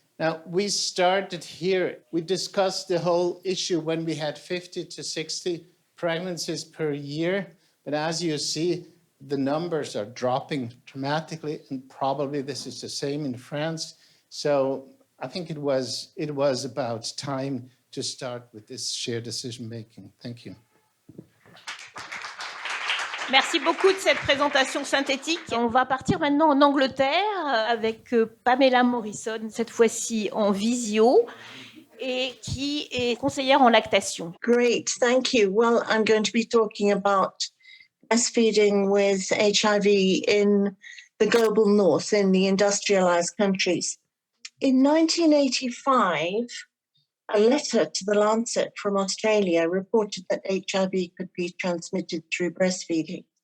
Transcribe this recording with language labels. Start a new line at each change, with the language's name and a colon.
English: Now, we started here, we discussed the whole issue when we had 50 to 60 pregnancies per year, but as you see, the numbers are dropping dramatically, and probably this is the same in France. So I think it was about time to start with this shared decision making. Thank you.
French: Merci beaucoup de cette présentation synthétique. On va partir maintenant en Angleterre avec Pamela Morrison, cette fois-ci en visio, et qui est conseillère en lactation.
English: Great, thank you. Well, I'm going to be talking about breastfeeding with HIV in the global north, in the industrialized countries. In 1985, a letter to the Lancet from Australia reported that HIV could be transmitted through breastfeeding.